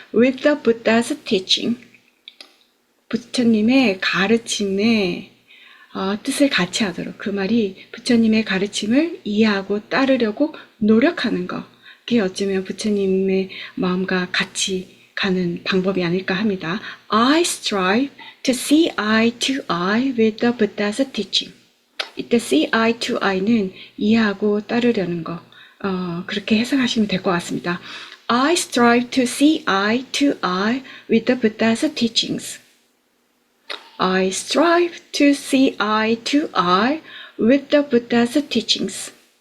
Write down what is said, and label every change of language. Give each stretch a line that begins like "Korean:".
English: With the Buddha's teaching.
Korean: 부처님의 가르침에 뜻을 같이 하도록. 그 말이 부처님의 가르침을 이해하고 따르려고 노력하는 것. 그게 어쩌면 부처님의 마음과 같이 가는 방법이 아닐까 합니다.
English: I strive to see eye to eye with the Buddha's teaching.
Korean: 이때
English: see eye to eye
Korean: 는 이해하고 따르려는 것. 그렇게 해석하시면 될 것 같습니다.
English: I strive to see eye to eye with the Buddha's teachings. I strive to see eye to eye with the Buddha's teachings.